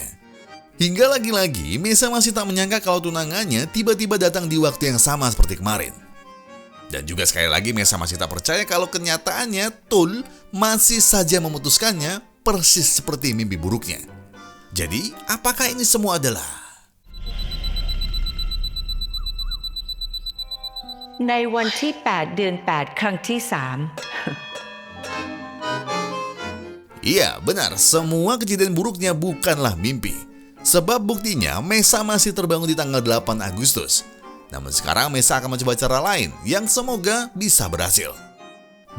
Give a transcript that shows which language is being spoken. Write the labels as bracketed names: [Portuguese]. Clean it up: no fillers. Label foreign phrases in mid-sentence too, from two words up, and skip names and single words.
[Indonesian] Hingga lagi-lagi, Mesa masih tak menyangka kalau tunangannya tiba-tiba datang di waktu yang sama seperti kemarin. Dan juga sekali lagi Mesa masih tak percaya kalau kenyataannya Tul masih saja memutuskannya persis seperti mimpi buruknya. Jadi, apakah ini semua adalah... [Thai] ในวันที่ 8 เดือน 8 ครั้งที่ 3 [Indonesian] Iya, benar. Semua kejadian buruknya bukanlah mimpi. Sebab buktinya, Mesa masih terbangun di tanggal 8 Agustus. Namun sekarang Mesa akan mencoba cara lain yang semoga bisa berhasil.